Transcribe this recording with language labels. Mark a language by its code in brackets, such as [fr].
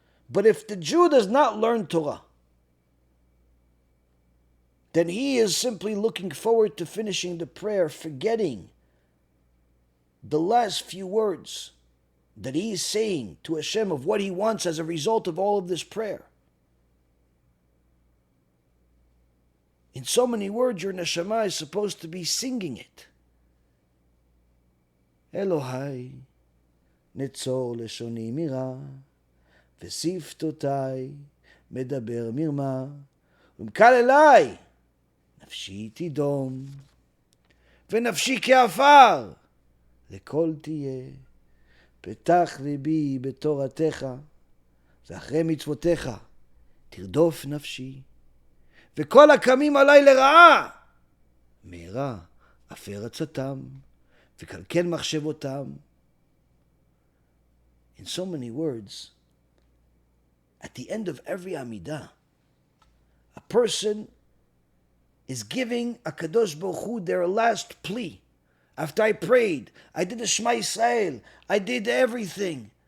[en] But if the Jew does not learn Torah, then he is simply looking forward to finishing the prayer, forgetting the last few words that he is saying to HaShem of what he wants as a result of all of this prayer. In so many words, your neshama is supposed to be singing it. [he] Elohai, netzor leshoni mira, v'siftotai, medaber mirma, umkal elai, נפשי תדום, ונפשי כעפר, לכל תהיה, פתח ליבי בתורתך, ואחרי מצוותיך, תרדוף נפשי, וכל הקמים עלי לרעה, מהרה אפר עצתם, וקלקל מחשבותם. [en] In so many words, at the end of every Amidah, a person is giving a Kadosh Baruch Hu their last plea. After I prayed, I did the Shema Yisrael, I did everything.